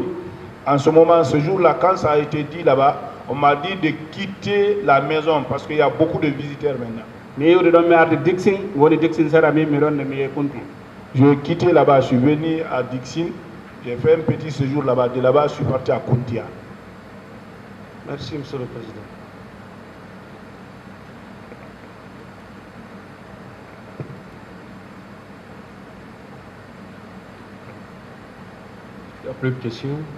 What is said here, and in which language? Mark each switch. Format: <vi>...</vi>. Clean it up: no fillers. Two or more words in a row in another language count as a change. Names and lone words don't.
<fr>En ce moment, ce jour-là, quand ça a été dit là-bas, on m'a dit de quitter la maison parce qu'il y a beaucoup de visiteurs maintenant.</fr> <ff>mi iwde ɗon mi arde Dixin woni Dixin seeɗa mi ɗon nde mi yehi Kunti.</ff> <fr>Je quitté là-bas, je suis venu à Dixin, j'ai fait un petit séjour là-bas, de là-bas je suis parti à Kuntia. Merci, Monsieur le Président. Il n'y a plus de questions.</fr>